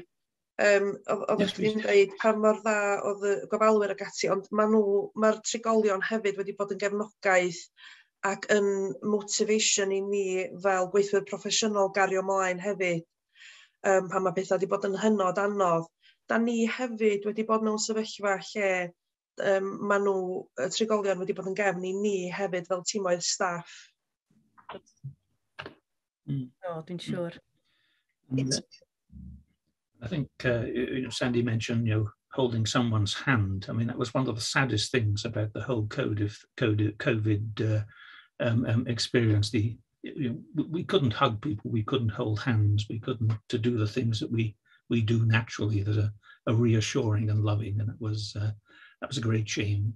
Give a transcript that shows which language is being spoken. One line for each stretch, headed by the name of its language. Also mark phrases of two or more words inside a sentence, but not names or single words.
Welsh: Oeddech chi'n dweud pa mor dda oedd y gofalwyr ag ati, ond mae'r trigolion hefyd wedi bod yn gefnogaeth ac yn motivation i ni fel gweithwyr proffesiynol gario mlaen hefyd, pan mae bethau wedi bod yn hynod anodd. Da ni hefyd wedi bod mewn sefyllfa lle y trigolion wedi bod yn gefn i ni hefyd fel tîmoedd staff. Dwi'n siŵr.
English: I think Sandy mentioned, holding someone's hand. I mean, that was one of the saddest things about the whole COVID experience. We couldn't hug people, we couldn't hold hands, we couldn't to do the things that we do naturally that are reassuring and loving, and that was a great shame.